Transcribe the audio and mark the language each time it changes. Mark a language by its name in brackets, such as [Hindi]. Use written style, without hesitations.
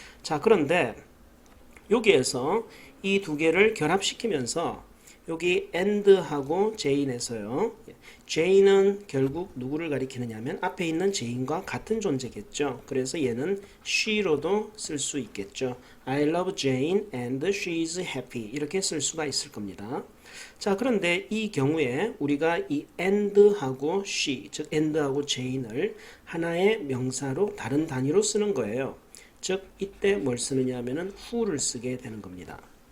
[Korean] 자, 그런데 여기에서 이 두 개를 결합시키면서 여기 and하고 jane에서요. jane은 결국 누구를 가리키느냐면 앞에 있는 jane과 같은 존재겠죠. 그래서 얘는 she로도 쓸 수 있겠죠. [English] I love Jane and she is happy. [Korean] 이렇게 쓸 수가 있을 겁니다. 자, 그런데 이 경우에 우리가 이 and하고 she, 즉 and하고 jane을 하나의 명사로 다른 단위로 쓰는 거예요. 즉 이때 뭘 쓰느냐 하면은 who를 쓰게 되는 겁니다.